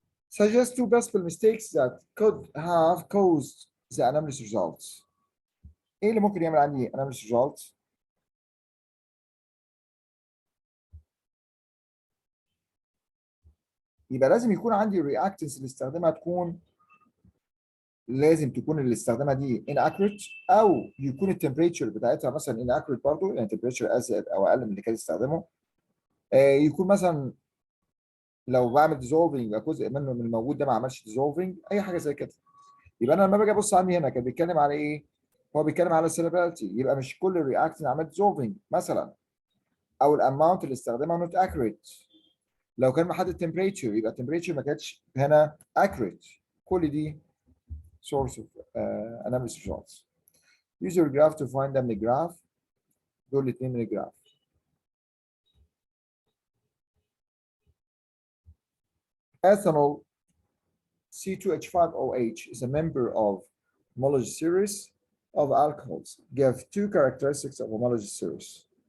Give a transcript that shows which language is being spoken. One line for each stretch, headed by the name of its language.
English: Suggest two possible mistakes that could have caused the anomalous results.
Arabic: ايه اللي ممكن يعمل عندي
English: anomalous results؟
Arabic: يبقى لازم يكون عندي الرياكتنس اللي استخدمها لازم تكون اللي استخدمها دي inaccurate او يكون التمبريتشر بتاعتها مثلا inaccurate برضه يعني تمبريتشر ازيد او اقل من اللي كان يستخدمه. يكون مثلا لو بعمل ديزولفنج يبقى جزء منه من الموجود ده ما عملش ديزولفنج اي حاجه زي كده. يبقى انا لما باجي ابص عندي هنا كان بيتكلم على ايه؟ هو بيتكلم على السيلابيلتي يبقى مش كل الرياكتنت عمل ديزولفنج مثلا او الاماونت اللي استخدمها نوت اكيوريت. لو كان محدد تمبريتشر يبقى التمبريتشر ما كانتش هنا اكيوريت. كل دي
English: source of analysis results. Use your graph to find them.
Arabic: الجراف دول الاثنين من الجراف.
English: Ethanol C2H5OH is a member of homology series of alcohols. Give two characteristics of homology series.